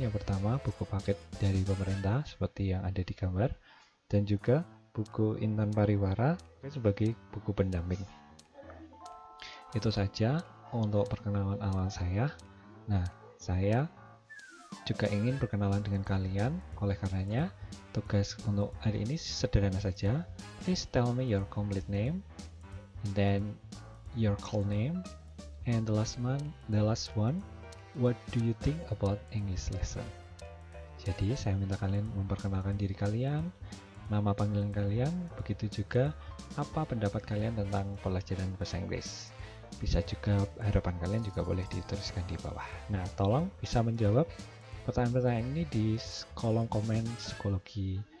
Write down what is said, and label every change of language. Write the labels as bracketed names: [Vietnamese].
[Indonesian] Yang pertama buku paket dari pemerintah seperti yang ada di gambar, dan juga buku Intan Pariwara sebagai buku pendamping. Itu saja untuk perkenalan awal saya. Nah, saya juga ingin berkenalan dengan kalian, oleh karenanya tugas untuk hari ini sederhana saja. [English] Please tell me your complete name, and then your call name, and the last one, what do you think about English lesson? [Indonesian] Jadi saya minta kalian memperkenalkan diri kalian, nama panggilan kalian, begitu juga apa pendapat kalian tentang pelajaran bahasa Inggris. Bisa juga harapan kalian juga boleh dituliskan di bawah. Nah, tolong bisa menjawab pertanyaan-pertanyaan ini di kolom komen psikologi.